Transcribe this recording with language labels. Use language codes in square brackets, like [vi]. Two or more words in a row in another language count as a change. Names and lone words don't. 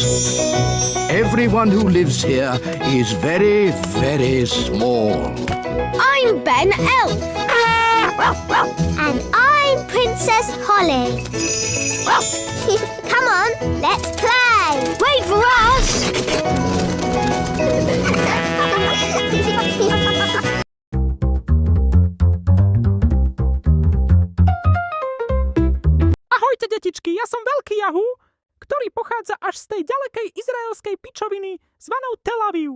[en] Everyone who lives here is very, very small. I'm Ben Elf. And I'm Princess Holly. Come on, let's play. Wait for us. [sk] Ahojte, detičky, ja som Veľký Jahu, ktorý pochádza až z tej ďalekej izraelskej pičoviny zvanou Tel Aviv.